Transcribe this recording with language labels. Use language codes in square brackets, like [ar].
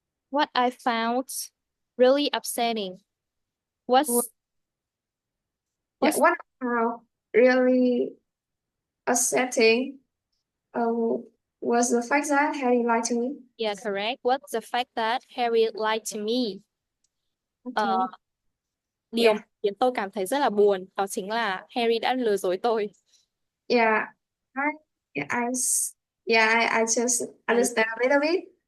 [en] What I found really upsetting was Yeah, was what really upsetting was the fact that Harry lied to me. yeah, correct. What's the fact that Harry lied to me? Okay. [vi] Điều [en] Yeah. [vi] khiến tôi cảm thấy rất là buồn đó chính là Harry đã lừa dối tôi. [en] Yeah. I, yeah, I, s- yeah, I just understand a little bit.